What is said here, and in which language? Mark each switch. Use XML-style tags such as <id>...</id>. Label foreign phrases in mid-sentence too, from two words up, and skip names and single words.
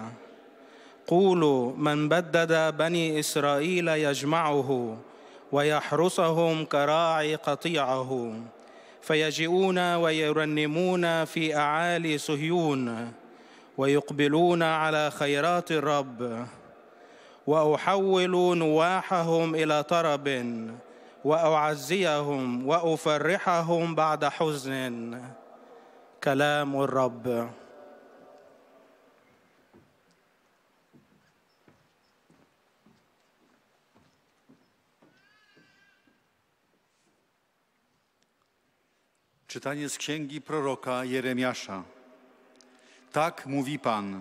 <ar>قولوا: من بدد بني إسرائيل يجمعه ويحرسهم كراعي قطيعه، فيجيئون ويرنمون في أعالي صهيون ويقبلون على خيرات الرب. وأحول نواحهم إلى طرب وأعزيهم وأفرحهم بعد حزن. كلام الرب.</ar> <pl>Czytanie z księgi proroka Jeremiasza. Tak mówi Pan.</pl>